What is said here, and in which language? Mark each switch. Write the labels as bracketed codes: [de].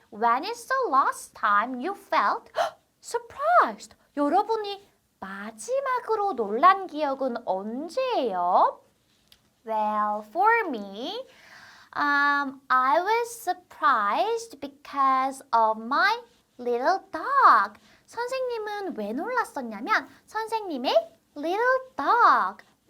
[en] When is the last time you felt surprised? [ko] 여러분이 마지막으로 놀란 기억은 언제예요? [en] Well, for me, I was surprised because of my little dog. [ko] 선생님은 왜 놀랐었냐면 선생님의 [en] little dog.